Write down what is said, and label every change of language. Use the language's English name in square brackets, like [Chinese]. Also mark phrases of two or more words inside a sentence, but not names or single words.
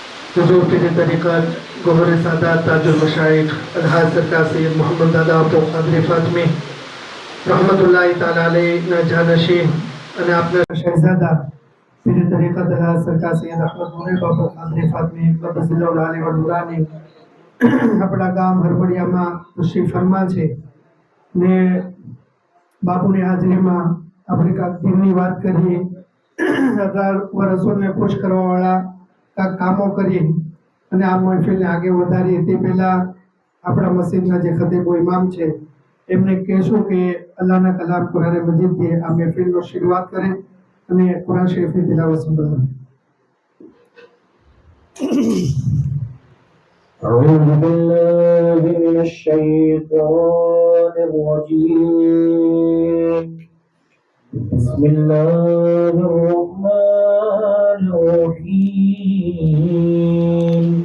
[Urdu] حضور پیر طریقت گوہر سادات تاج المشائخ الحاج سرکار سید محمد دادا ابو قادری فاطمی رحمت اللہ تعالی علیہ نہ جانشین અને [Gujarati] આપના શહેજાદા પીર તરીકત [Urdu] الحاج سرکار سید احمد منیب ابو قادری فاطمی قدس اللہ علیہ ونورانی [Gujarati] આપણા ગામ હરબડિયામાં તશરીફ ફરમા છે ને બાપુની હાજરીમાં આપણે કાંક દિનની વાત કરીએ 18 વર્ષોને ખુશ કરવાવાળા કાંક કામો કરીએ અને આ મહેફિલને આગળ વધારીએ તે પહેલા આપણા મસ્જિદના જે ખતીબો ઇમામ છે એમને કહેશું કે અલ્લાહના કલામ કુરાન મજીદથી આ મહેફિલનો શરૂઆત કરે અને કુરાન શરીફની તિલાવત સંભળાવે. [Arabic] أعوذ بالله من الشيطان الرجيم. بسم الله الرحمن الرحيم.